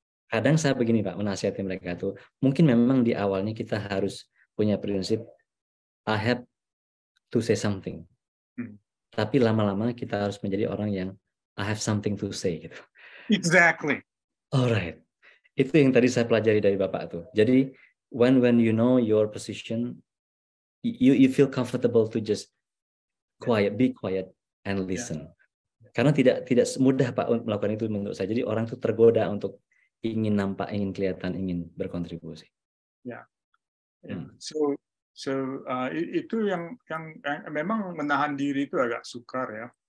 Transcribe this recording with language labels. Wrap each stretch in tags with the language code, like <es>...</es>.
<id>Kadang saya begini Pak, menasihati mereka tuh, mungkin memang di awalnya kita harus punya prinsip</id> <en>I have to say something.</en> <id>Tapi lama-lama kita harus menjadi orang yang</id> <en>I have something to say</en> <id>gitu.</id> <en>Exactly. Alright.</en> <id>Itu yang tadi saya pelajari dari Bapak tuh.</id> <en>Jadi when you know your position, you feel comfortable to just be quiet and listen.</en> <id>Karena tidak mudah Pak untuk melakukan itu menurut saya. Jadi orang tuh tergoda untuk ingin nampak, ingin kelihatan, ingin berkontribusi. Ya. So itu yang memang menahan diri itu agak sukar ya.</id>